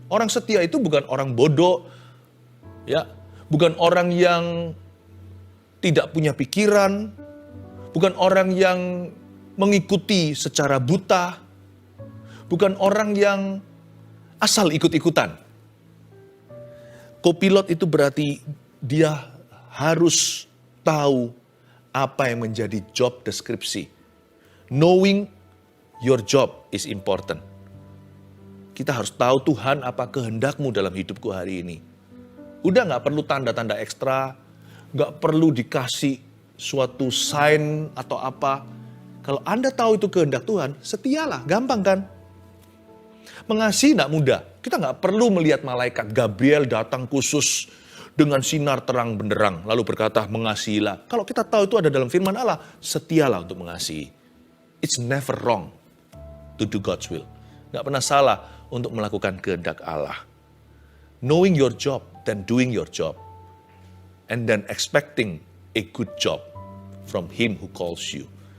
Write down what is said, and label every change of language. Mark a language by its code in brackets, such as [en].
[id] Orang setia itu bukan orang bodoh, ya, bukan orang yang tidak punya pikiran, bukan orang yang mengikuti secara buta, bukan orang yang asal ikut-ikutan. Kopilot itu berarti dia harus tahu apa yang menjadi job deskripsi. [en] Knowing your job is important. [id] Kita harus tahu Tuhan apa kehendakmu dalam hidupku hari ini. Udah gak perlu tanda-tanda ekstra, gak perlu dikasih suatu sign atau apa. Kalau Anda tahu itu kehendak Tuhan, setialah, gampang kan? Mengasihi tidak mudah. Kita nggak perlu melihat malaikat Gabriel datang khusus dengan sinar terang benderang, lalu berkata, mengasihilah. Kalau kita tahu itu ada dalam firman Allah, setialah untuk mengasihi. [en] It's never wrong to do God's will. [id] Nggak pernah salah untuk melakukan kehendak Allah. [en] Knowing your job, then doing your job. And then expecting a good job from Him who calls you.